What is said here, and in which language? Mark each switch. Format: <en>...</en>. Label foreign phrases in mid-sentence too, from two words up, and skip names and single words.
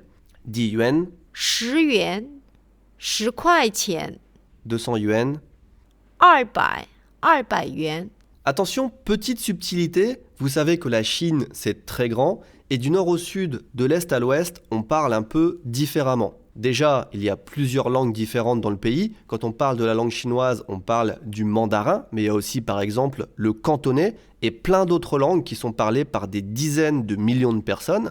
<fr>10 yuan,</fr> <zh>10元、10块钱、</zh> <fr>200 yuan.</fr> <zh>200元。</zh> <fr>Attention, petite subtilité, vous savez que la Chine, c'est très grand, et du nord au sud, de l'est à l'ouest, on parle un peu différemment. Déjà, il y a plusieurs langues différentes dans le pays. Quand on parle de la langue chinoise, on parle du mandarin, mais il y a aussi par exemple le cantonais et plein d'autres langues qui sont parlées par des dizaines de millions de personnes.</fr>